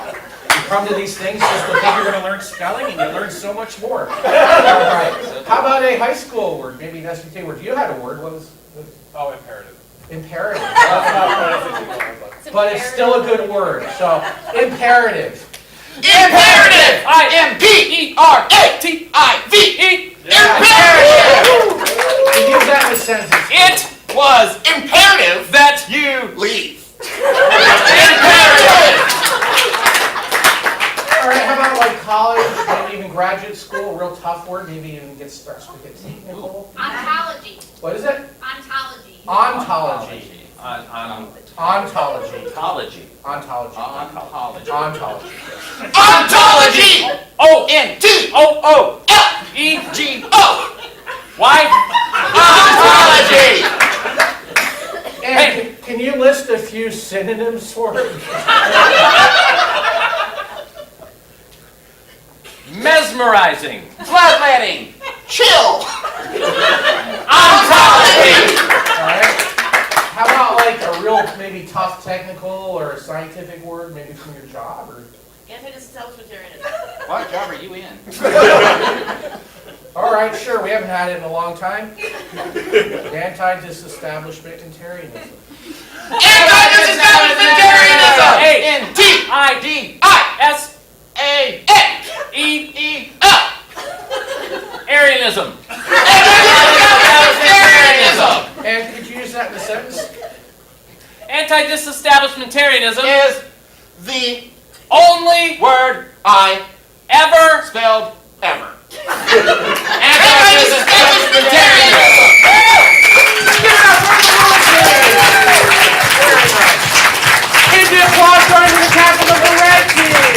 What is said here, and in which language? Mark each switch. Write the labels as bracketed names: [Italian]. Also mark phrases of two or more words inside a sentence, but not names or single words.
[English] You come to these things just to think you're going to learn spelling, and you learn so much more. All right. How about a high school word? Maybe an SVT word. You had a word. What was it? Oh, imperative. Imperative. But it's still a good word. So, imperative. Imperative! I-M-P-E-R-A-T-I-V-E. Imperative! You use that in a sentence. It Was imperative that you leave. Imperative! All right, how about like college, maybe even graduate school, a real tough word, maybe even starts with a T, Nicole? Ontology. What is it? Ontology. Ontology. Ontology. Ontology. Ontology. Ontology. Ontology. Ontology! O-N-T-O-O. E-G-O! Why? Ontology! And can you list a few synonyms for it? Mesmerizing. Bloodletting! Chill! Ontology! All right. How about like a real maybe tough technical or a scientific word, maybe from your job or? Anti-disestablishmentarianism. What job are you in? All right, sure. We haven't had it in a long time. Anti-disestablishmentarianism. Anti-disestablishmentarianism! A-N-T-I-S-A-E-E-L. Arianism. Anti-disestablishmentarianism! And could you use that in a sentence? Anti-disestablishmentarianism Is the only word I ever spelled ever. Anti-disestablishmentarianism! Give the applause going to the captain of the red team.